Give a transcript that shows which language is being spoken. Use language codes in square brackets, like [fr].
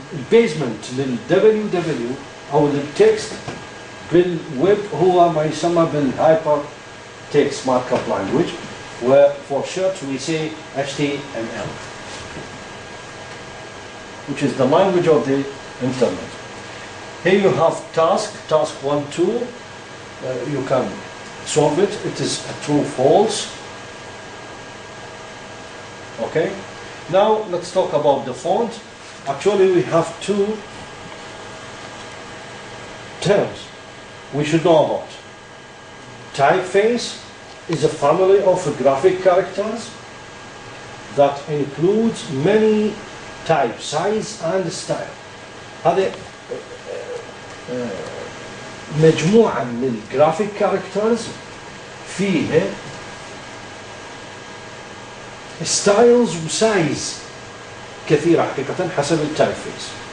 [ar] البيزمنت لل أو للتكست بالويب هو ما يسمى بالهايبر تكست مارك اب لانجويج، و [en] for short we say HTML, which is the language of the internet. Here you have task 1, 2, you can solve it. It is a true false. Okay, now let's talk about the font. Actually we have two terms we should know about. Typeface is a family of graphic characters that includes many type, size and style. [ar] هذه مجموعة من الجرافيك كاركترز فيها ستايلز وسايز كثيرة حقيقة حسب التايبفيس.